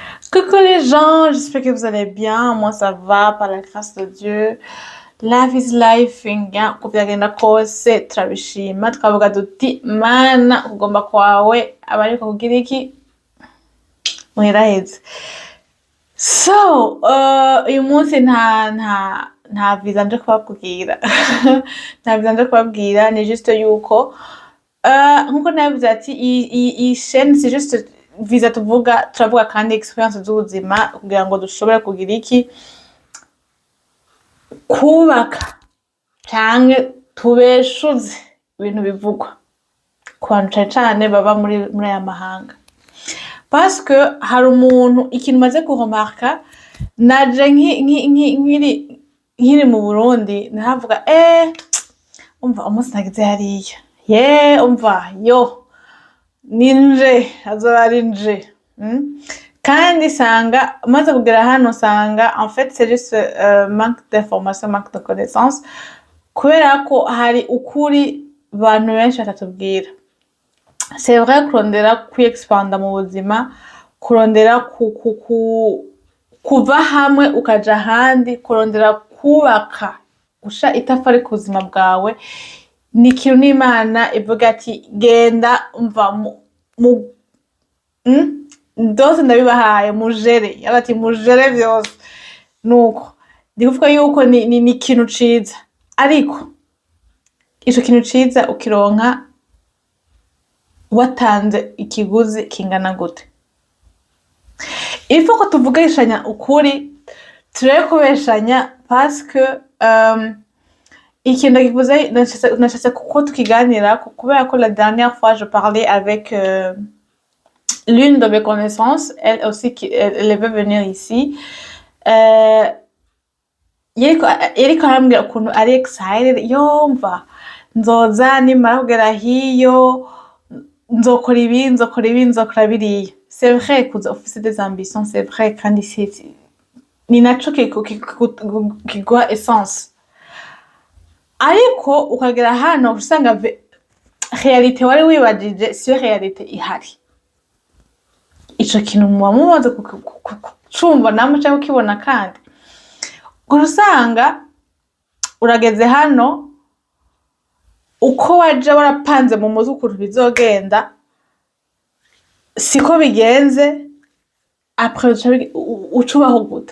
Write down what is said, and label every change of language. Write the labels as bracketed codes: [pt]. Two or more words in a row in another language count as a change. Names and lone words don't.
[fr] Coucou les gens, j'espère que vous allez bien. Moi ça va par la grâce de Dieu. [en] Life is life [rn] nga uko byagenda kose turabishima twavuga duti mana kugomba kwawe abariko kugira iki muheraheze. So uyu munsi nta visa nje kubabwira nta visa nje kubabwira ni juste yuko nkuko nabivuze ati iyi chaîne [fr] c'est juste [rn] visa turavuga kandi experience z'ubuzima kugira ngo dushobore kugira iki kubaka canke tubeshuze ibintu bivugwa ku bantu cane cane baba muri aya mahanga, [fr] parce que [rn] hari umuntu ikintu maze kuremarka naje nkiri mu Burundi naravuga umva umunsi nagize hariya umva ninje azoba ari nje kandi sanga maze kugera hano sanga [fr] en fait c'est juste manque d'information, manque de connaissance [rn] kubera ko hari ukuri bantu benshi batatubwira. [fr] C'est vrai [rn] kurondera kwiexpanda mu buzima, kurondera kuva hamwe ukaja ahandi, kurondera kubaka gusha itafari ku buzima bwawe ni ikintu n'Imana ivuga ati genda umva byose ndabibahaye mujere, yarati mujere vyose. Nuko ndi kuvuga yuko ni ikintu ciza, ariko ico kintu ciza ukironka watanze ikiguzi kingana gute. [fr] Il faut [rn] ko tuvugishanya ukuri, tureke kubeshanya [fr] parce que [rn] ikintu kivuze nashatse kuko tukiganira kubera ko [fr] la dernière fois je parlais avec l'une de mes connaissances, elle aussi elle veut venir ici. [rn] Yariko arambwira ukuntu ari excited, yumva nzoza nimara kugera hiyo nzokora biriya. [fr] C'est vrai [rn] kuza ufise [fr] des ambitions, c'est vrai [rn] kandi ni naco kiguha essence, ariko ukagera hano usanga realite wari wibajije siyo realite ihari. Ico kintu muba mumaze kucumva namwe canke ukibona, kandi usanga urageze hano uko waje warapanze mu mutwe ukuntu bizogenda siko bigenze, après ucubaho gute.